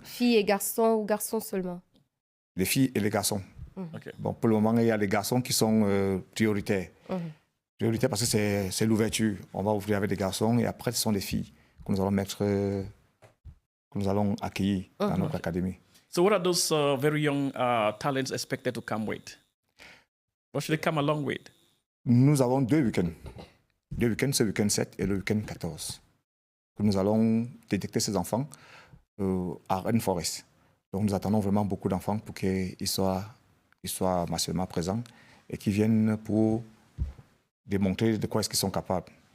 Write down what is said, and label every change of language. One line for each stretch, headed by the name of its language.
French: Filles et garçons ou garçons seulement? Les filles et les garçons. Bon, pour le moment, il y a les garçons qui sont prioritaires. Prioritaire parce que c'est l'ouverture. On va ouvrir avec des garçons et après, ce sont des filles que nous allons mettre, que nous allons accueillir dans notre académie.
English: So what are those very young talents expected to come with? What should they come along with?
French: Nous avons 2 week-ends. 2 week-ends, ce week-end 7 et le week-end 14. Que nous allons détecter ces enfants à Rainforest. Donc nous attendons vraiment beaucoup d'enfants pour qu'ils soient massivement présents et qu'ils viennent pour démontrer de quoi est-ce qu'ils sont capables.